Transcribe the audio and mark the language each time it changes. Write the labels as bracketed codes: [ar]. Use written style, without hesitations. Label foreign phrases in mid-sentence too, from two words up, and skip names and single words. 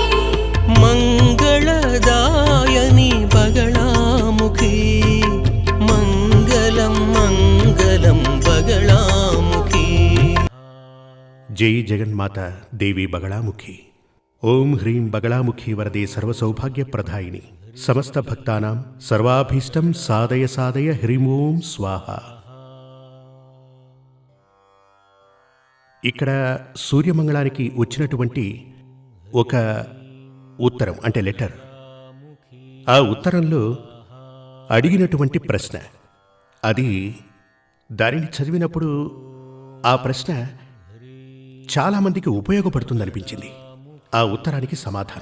[sa] मंगलदायिनी बगलामुखी मंगलम मंगलम बगलामुखी। जय जगन्माता देवी बगलामुखी। ओम ह्रीं बगलामुखी वरदे सर्वसौभाग्यप्रदायिनी समस्त भक्तानां सर्वाभीष्टं साधय साधय హ్రీం ఓం స్వాహ। [te] ఇక్కడ సూర్యమంగళానికి వచ్చినటువంటి ఒక ఉత్తరం అంటే లెటర్, ఆ ఉత్తరంలో అడిగినటువంటి ప్రశ్న, అది దానిని చదివినప్పుడు ఆ ప్రశ్న చాలామందికి ఉపయోగపడుతుందనిపించింది ఆ ఉత్తరానికి సమాధానం।